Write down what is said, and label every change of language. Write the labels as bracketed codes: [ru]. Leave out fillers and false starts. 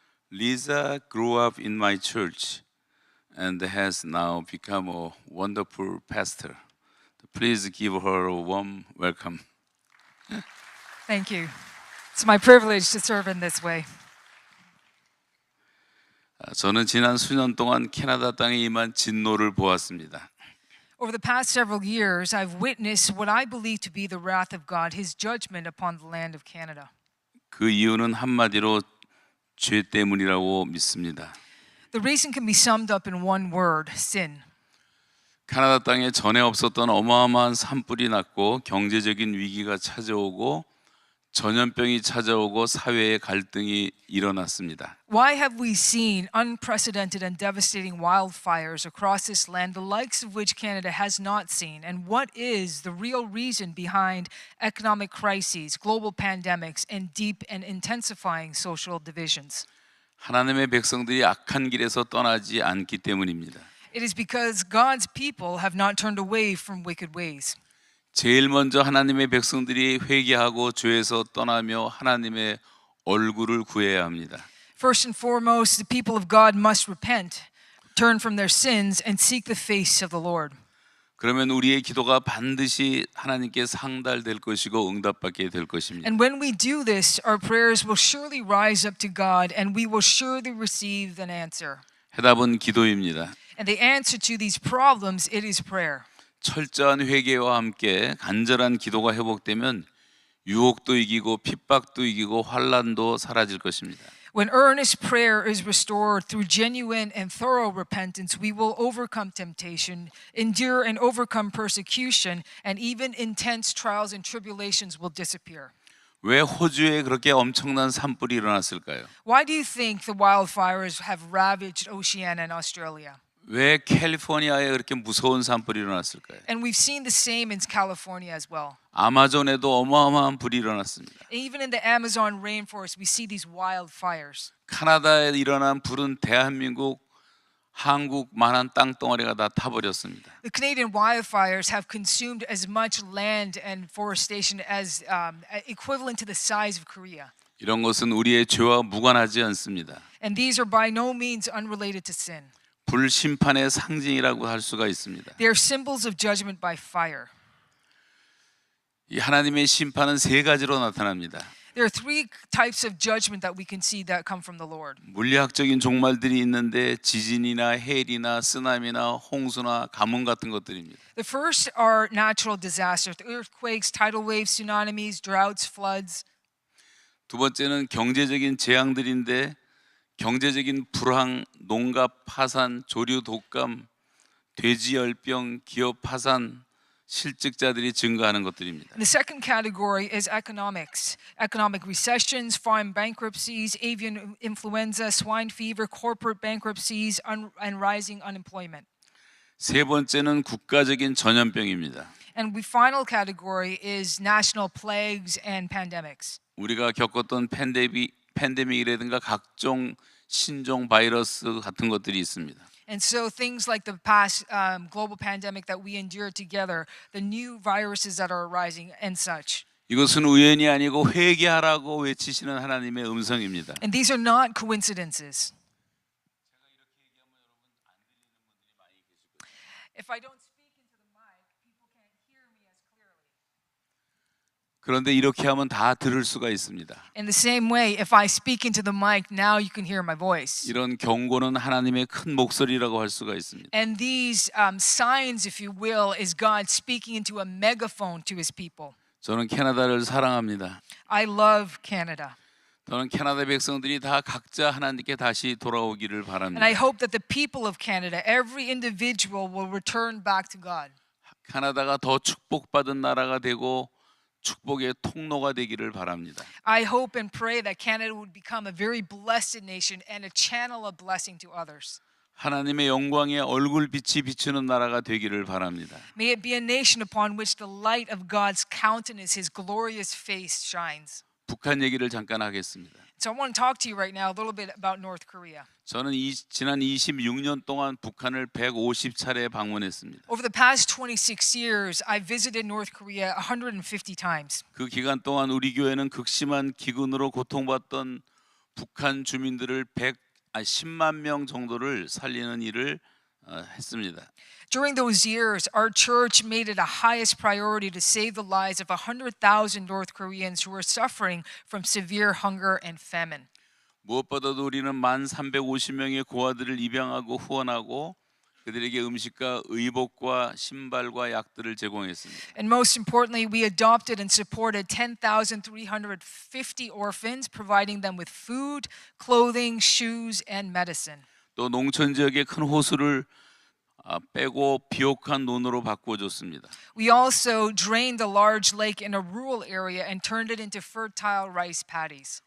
[en] Lisa grew up in my church and has now become a wonderful pastor. Please give her a warm welcome. Thank you. It's my privilege to serve in this way. [ko] 저는 지난 수년 동안 캐나다 땅에 임한 진노를 보았습니다. [en] Over the past several years, I've witnessed what I believe to be the wrath of God, His judgment upon the land of Canada. [ko] 그 이유는 한마디로 죄 때문이라고 믿습니다. [en] The reason can be summed up in one word: sin. [ko] 캐나다 땅에 전에 없었던 어마어마한 산불이 났고 경제적인 위기가 찾아오고 전염병이 찾아오고 사회의 갈등이 일어났습니다. [en] Why have we seen unprecedented and devastating wildfires across this land, the likes of which Canada has not seen? And what is the real reason behind economic crises, global pandemics, and deep and intensifying social divisions? [ko] 하나님의 백성들이 악한 길에서 떠나지 않기 때문입니다. [en] It is because God's people have not turned away from wicked ways. [ko] 제일 먼저 하나님의 백성들이 회개하고 죄에서 떠나며 하나님의 얼굴을 구해야 합니다. [en] First and foremost, the people of God must repent, turn from their sins, and seek the face of the Lord. [ko] 그러면 우리의 기도가 반드시 하나님께 상달될 것이고 응답받게 될 것입니다. [en] And when we do this, our prayers will surely rise up to God, and we will surely receive an answer. [ko] 해답은 기도입니다. [en] And the answer to these problems, it is prayer. [ko] 철저한 회개와 함께 간절한 기도가 회복되면 유혹도 이기고 핍박도 이기고 환난도 사라질 것입니다. [en] When earnest prayer is restored through genuine and thorough repentance, we will overcome temptation, endure and overcome persecution, and even intense trials and tribulations will disappear. [ko] 왜 호주에 그렇게 엄청난 산불이 일어났을까요? [en] Why do you think the wildfires have ravaged Oceania and Australia? [ko] 왜 캘리포니아에 그렇게 무서운 산불이 일어났을까요? [en] And we've seen the same in California as well. [ko] 아마존에도 어마어마한 불이 일어났습니다. [en] Even in the Amazon rainforest, we see these wildfires. [ko] 카나다에 일어난 불은 대한민국, 한국만한 땅덩어리가 다 타버렸습니다. [en] The Canadian wildfires have consumed as much land and forestation as equivalent to the size of Korea. [ko] 이런 것은 우리의 죄와 무관하지 않습니다. [en] And these are by no means unrelated to sin. [ko] 불심판의 상징이라고 할 수가 있습니다. [en] They are symbols of judgment by fire. [ko] 이 하나님의 심판은 세 가지로 나타납니다. [en] There are three types of judgment that we can see that come from the Lord. [ko] 물리학적인 종말들이 있는데 지진이나 해일이나 쓰나미나 홍수나 가뭄 같은 것들입니다. [en] The first are natural disasters, earthquakes, tidal waves, tsunamis, droughts, floods. [ko] 두 번째는 경제적인 재앙들인데 경제적인 불황, 농갑 파산, 조류 독감, 돼지열병, 기업 파산, 실직자들이 증가하는 것들입니다. [en] And the second category is economics. Economic recessions, farm bankruptcies, avian influenza, swine fever, corporate bankruptcies, and rising unemployment. [ko] 세 번째는 국가적인 전염병입니다. [en] And the final category is national plagues and pandemics. [ko] 우리가 겪었던 팬데믹이라든가 각종 신종 바이러스 같은 것들이 있습니다. [en] And so things like the past global pandemic that we endured together, the new viruses that are arising and such. [ko] 이것은 우연이 아니고 회개하라고 외치시는 하나님의 음성입니다. [en] And these are not coincidences. If I don't speak into the mic, people can't hear me as clearly. [ko] 그런데 이렇게 하면 다 들을 수가 있습니다. [en] In the same way, if I speak into the mic, now you can hear my voice. [ko] 이런 경고는 하나님의 큰 목소리라고 할 수가 있습니다. [en] And these signs, if you will, is God speaking into a megaphone to his people. [ko] 저는 캐나다를 사랑합니다. [en] I love Canada. [ko] 저는 캐나다 백성들이 다 각자 하나님께 다시 돌아오기를 [en] And [ko] 바랍니다. [en] I hope that the people of Canada, every individual will return back to God. [ko] 캐나다가 더 축복받은 나라가 되고 축복의 통로가 되기를 바랍니다. [en] I hope and pray that Canada would become a very blessed nation and a channel of blessing to others. [ko] 하나님의 영광의 얼굴빛이 비추는 나라가 되기를 바랍니다. [en] May it be a nation upon which the light of God's countenance, his glorious face shines. [ko] 북한 얘기를 잠깐 하겠습니다. [en] So I want to talk to you right now a little bit about North Korea. [ko] 저는 지난 26년 동안 북한을 150차례 방문했습니다. [en] Over the past 26 years, I visited North Korea 150 times. [ko] 그 기간 동안 우리 교회는 극심한 기근으로 고통받던 북한 주민들을 10만 명 정도를 살리는 일을 했습니다. [en] During those years, our church made it a highest priority to save the lives of 100,000 North Koreans who were suffering from severe hunger and famine. [ko] 무엇보다도 우리는 1,350명의 고아들을 입양하고 후원하고 그들에게 음식과 의복과 신발과 약들을 제공했습니다. [en] And most importantly, we adopted and supported 10,350 orphans, providing them with food, clothing, shoes, and medicine. [ko] 또 농촌 지역의 큰 호수를 빼고 비옥한 논으로 바꾸어줬습니다. [en] We also drained a large lake in a rural area and turned it into fertile rice paddies.